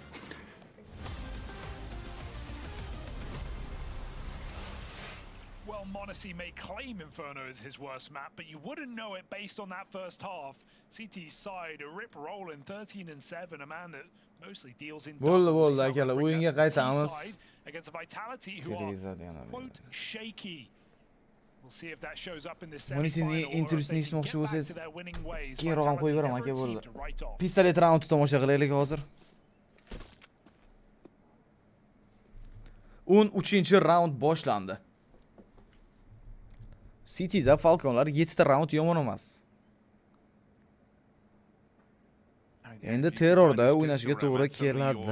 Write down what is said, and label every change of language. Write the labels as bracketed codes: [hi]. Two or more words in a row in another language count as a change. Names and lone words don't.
[en] Well, Monasi may claim Inferno is his worst map, but you wouldn't know it based on that first half. CT's side, a rip rolling 13-7, a man that mostly deals in [uz] Bo'ldi, akalar, o'yinga qaytamiz. [en] Against a Vitality who are quote shaky. We'll see if that shows up in this [uz] Monisining [en] semi-final or if [uz] intervyusini [en] they can [uz] eshitmoqchi [en] get back [uz] bo'lsangiz, [en] to their winning ways. [uz] keyinroq ham qo'yib beraman, aka, [en] Vitality [uz] bo'ldi. [en] never a team to write off. [uz] Pistolet raundni tomosha qilaylik hozir. 13-raund boshlandi. City'da Falconlar 7 ta raund yomon emas. Endi terrorda o'ynashga to'g'ri keladi.